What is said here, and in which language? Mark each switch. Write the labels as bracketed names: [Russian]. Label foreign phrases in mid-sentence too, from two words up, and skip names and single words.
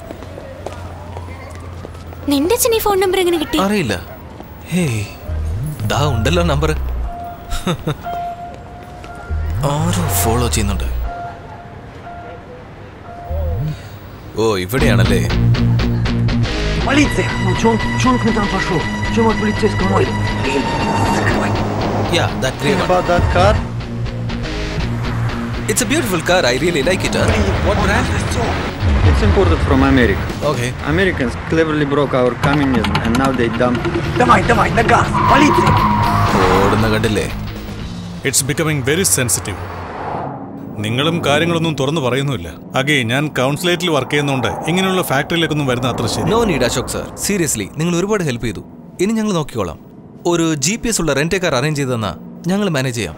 [Malayalam] നിന്റെ അച്ഛൻ ഈ ഫോൺ നമ്പർ എങ്ങനെ കിട്ടി? അറിയില്ല. ഹേയ്, ദാ ഉണ്ടല്ലോ നമ്പർ. ആരോ ഫോളോ ചെയ്യുന്നുണ്ട്. ഓ, ഇവിടെയാണല്ലേ. [Russian] Полиция! Ну, чё он к нам там пошел? Чё от полицейского мой? [English] Yeah, that grey one. About that car? It's a beautiful car. I really like it. What brand? It's imported from America. Okay. Americans cleverly broke our communism and now they dump. [Russian] Давай, на газ! Полиция! [Malayalam] ഓടുന്ന കണ്ടില്ലേ? [English] It's becoming very sensitive. [Malayalam] നിങ്ങളും കാര്യങ്ങളൊന്നും തുറന്നു പറയുന്നുമില്ല. അഗേ, ഞാൻ കൗൺസിലേറ്റിൽ വർക്ക് ചെയ്യുന്നതുകൊണ്ട് ഇങ്ങനെയുള്ള ഫാക്ടറിയിലേക്കൊന്നും വരുന്ന അത്ര ശരി. [English] No need Ashok sir. [Malayalam] സീരിയസ്ലി, നിങ്ങൾ ഒരുപാട് ഹെൽപ്പ് ചെയ്തു. ഇനി ഞങ്ങൾ നോക്കിക്കോളാം. ഒരു GPS ഉള്ള [English] rent car arrange [Malayalam] ചെയ്ത് തന്നാ ഞങ്ങൾ മാനേജ് ചെയ്യാം.